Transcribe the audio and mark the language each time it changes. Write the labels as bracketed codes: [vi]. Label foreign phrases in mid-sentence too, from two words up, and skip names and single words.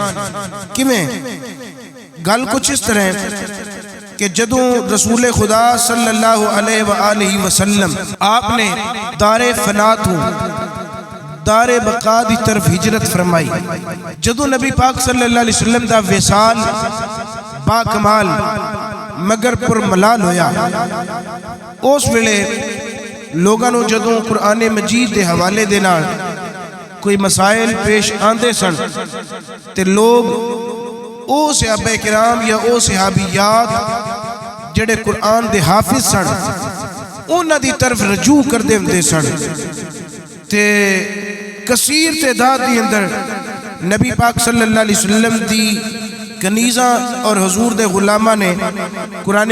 [pa] کیویں گل کچھ اس طرح ہے کہ جدوں رسول خدا [ar] صلی اللہ علیہ وآلہ وسلم [pa] آپ نے دار فنا تو دار بقا دی طرف ہجرت فرمائی، جدوں نبی پاک [ar] صلی اللہ علیہ وسلم [pa] دا وصال با کمال مگر پر ملال ہویا، اس ویلے لوگاں نو جدوں قرآن مجید دے حوالے دینا کوئی مسائل پیش آندے سن تے لوگ او صحابہ کرام یا او صحابیات جڑے قرآن دے حافظ سن انہاں دی طرف رجوع کر دے سن، تے کثیر تعداد دی اندر نبی پاک [ar] صلی اللہ علیہ وسلم [pa] دی کنیزاں اور حضور دے غلامہ نے قرآن